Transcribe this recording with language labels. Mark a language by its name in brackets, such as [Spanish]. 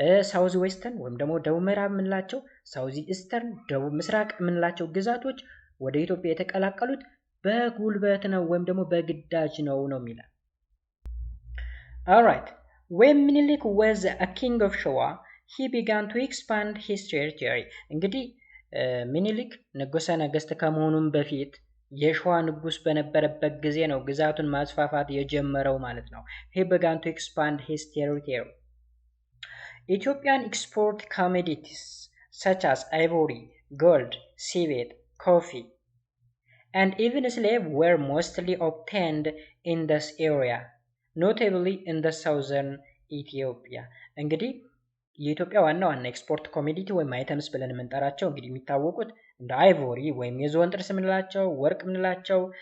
[Amharic] ሳውዝ ዌስተርን ወይም ደግሞ ደቡብ ምዕራብ የምንላቸው፣ ሳውዝ ኢስተርን ደቡብ ምስራቅ የምንላቸው ግዛቶች ወደ ኢትዮጵያ የተቀላቀሉት በጉልበት ነው ወይም ደግሞ በግዳጅ ነው የሚላል። [English] alright when Minilik was a king of Showa he began to expand his territory. [Amharic] እንግዲህ ሚኒሊክ ንጉሰ ነገስት ከመሆኑም በፊት የሸዋ ንጉስ በነበረበት ጊዜ ነው ግዛቱን ማስፋፋት የጀመረው ማለት ነው። [English] he began to expand his territory. Ethiopian export commodities such as ivory, gold, civet, coffee and even slave were mostly obtained in this area, notably in the southern Ethiopia. [Amharic] እንግዲህ የኢትዮጵያ ዋና ኤክስፖርት ኮሞዲቲ ወይም አይተምስ ብለን የምንጠራቸው እንግዲህ የሚታወቁት እንደ አይቮሪ ወይም የዝሆን ጥርስ የምንላቸው፣ ወርቅ የምንላቸው፣